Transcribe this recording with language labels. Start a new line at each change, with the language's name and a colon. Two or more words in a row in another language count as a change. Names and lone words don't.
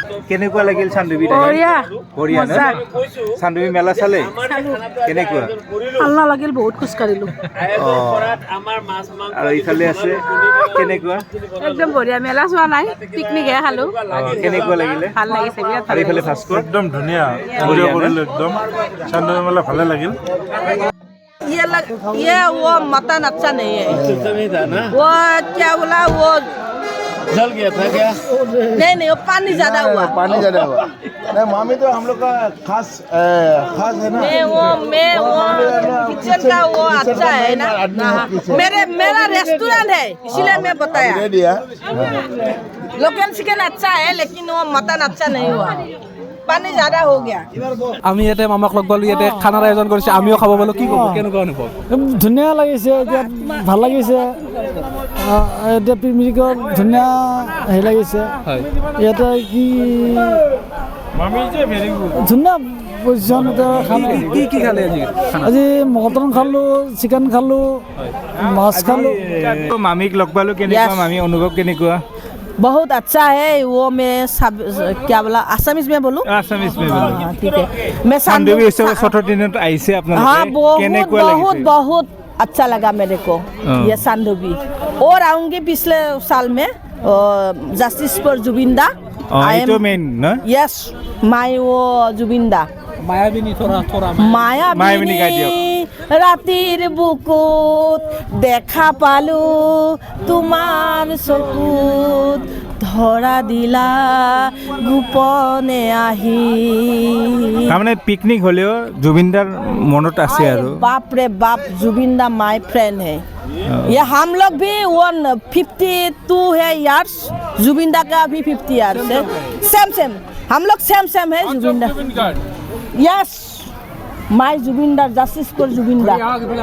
Assamese: কেনেকুৱা লাগিল চান্দুবি বঢ়িয়া ন চান্দুবি মেলা চালে কেনেকুৱা আল্লাহ লাগিল বহুত খোজ কাঢ়িলো আৰু ইফালে আছে কেনেকুৱা একদম বঢ়িয়া মেলা চোৱা নাই পিকনিকহে খালো কেনেকুৱা লাগিলে ভাল লাগিছে বিৰাট আৰু ইফালে ভাস্কৰ একদম ধুনীয়া বঢ়িয়া কৰিলোঁ একদম চান্দুবি মেলা ভালে লাগিল
Hindi: ये वो मटन अच्छा नहीं है वो क्या बोला वो जल गया था क्या नहीं वो पानी ज्यादा हुआ पानी ज्यादा हुआ नहीं मामी तो हम लोग का खास है ना मैं वो किचन का वो अच्छा है ना मेरा रेस्टोरेंट है इसीलिए मैं बताया दे दिया लोकल चिकन अच्छा है लेकिन वो मटन अच्छा नहीं हुआ पानी ज्यादा हो गया
Assamese: আমি ইয়াতে মামাক লগ পালোঁ ইয়াতে খানাৰ আয়োজন কৰিছে আমিও খাব পালোঁ কি ক'ব কেনেকুৱা অনুভৱ ধুনীয়া লাগিছে এতিয়া ভাল লাগিছে এতিয়া পিকনিকত ধুনীয়া হেৰি লাগিছে ইয়াতে কি ধুনীয়া পজিশ্যন এটা খানা কি খালে আজি আজি মটন খালোঁ চিকেন খালোঁ মাছ খালোঁ মামীক লগ পালোঁ কেনেকুৱা মামী অনুভৱ কেনেকুৱা
Hindi: बहुत अच्छा है वो मैं सब क्या बोला आसामीज में बोलूं आसामीज में हाँ, ठीक है मैं
Assamese: চান্দুবি চতুৰ্থ দিনত আহিছে
Hindi: हाँ
Assamese: আপোনালোকে
Hindi: बहुत
Assamese: কেনেকুৱা
Hindi: बहुत
Assamese: লাগিছে
Hindi: बहुत अच्छा लगा मेरे को ये सान्दुबी और आऊंगी पिछले साल में
English: justice for Jubinda
Assamese: এইটো মেইন ন
English: yes my
Hindi: वो जुबिंदा
Assamese: মায়াবিনী থৰা মায়াবিনী গাই দিয়ক। ৰাতিৰ বুকুত দেখা পালো তোমাৰ চকুত ধৰা দিলা গোপনে আহি তাৰমানে পিকনিক হ'লেও জুবিনদাৰ মনত আছে আৰু
Hindi: बाप रे बाप जुबिंदा
English: my friend
Hindi: है ये हम लोग भी 152 है यार्स जुबिंदा का भी 50 यार्स है सेम हम लोग सेम है जुबिंदा
English: yes my Jubinda justice for Jubinda